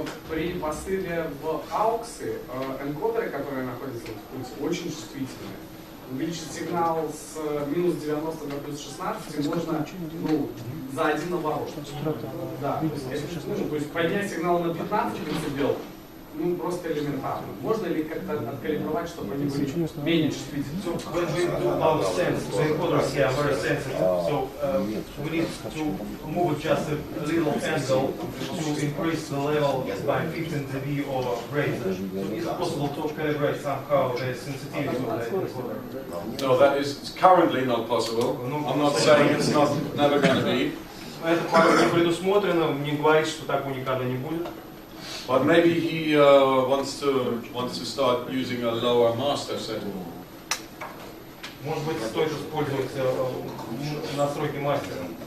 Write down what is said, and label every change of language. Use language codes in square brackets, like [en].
[ru] При посыле в ауксы энкодеры, которые находятся в пульсе, очень чувствительны. Увеличить сигнал с минус 90 до плюс 16 можно за один оборот. Да, то есть поднять сигнал на 15 дБ, просто элементарно. Можно ли как-то откалибровать, чтобы они были менее чувствительны? [en] So when we do our sense, the encoders here are very sensitive, so we need to move just a little angle to increase the level by 15 dB or greater. So is it possible to calibrate somehow the sensitivity of the encoder? No, that is currently not possible. I'm not saying it's not never going to be. [ru] Это пока не предусмотрено, не говорит, что такого никогда не будет. [en] But maybe he wants to start using a lower master setting. [ru] Может быть, стоит использовать настройки мастера.